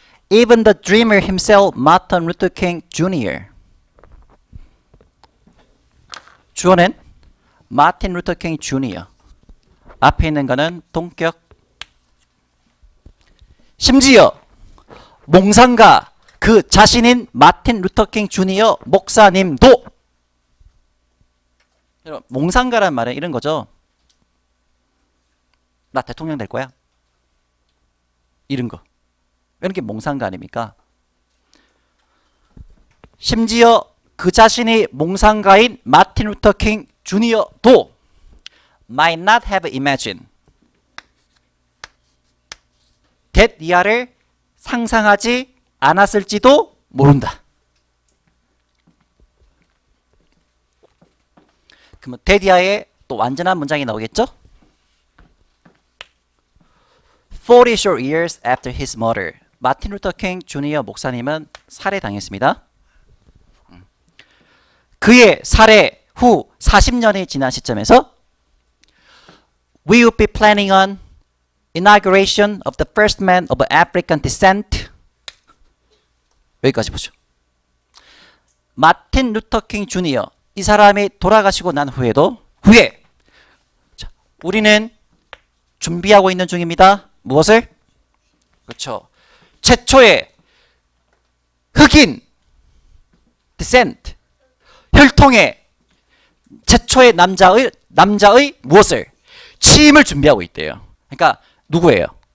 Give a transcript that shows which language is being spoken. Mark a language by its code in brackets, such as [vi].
[en] Even the dreamer himself, Martin Luther King Jr. [ko] 주어는 마틴 루터 킹 주니어. 앞에 있는 거는 동격. 심지어 몽상가 그 자신인 마틴 루터 킹 주니어 목사님도. 여러분, 몽상가란 말은 이런 거죠. 나 대통령 될 거야. 이런 거. 이런 게 몽상가 아닙니까? 심지어 그 자신이 몽상가인 마틴 루터 킹 주니어도 [en] might not have imagined that [ko] 이하를 상상하지 않았을지도 모른다. 그러면 that 이하에 또 완전한 문장이 나오겠죠? [en] 40 short years after his murder. [ko] 마틴 루터 킹 주니어 목사님은 살해당했습니다. 그의 살해 후 40년이 지난 시점에서 [en] We would be planning on inauguration of the first man of African descent. [ko] 여기까지 보죠. 마틴 루터 킹 주니어 이 사람이 돌아가시고 난 후에도 자, 우리는 준비하고 있는 중입니다. 무엇을? 그렇죠. 최초의 흑인 descent 혈통의 최초의 남자의 무엇을? 취임을 준비하고 있대요. 그러니까 누구예요?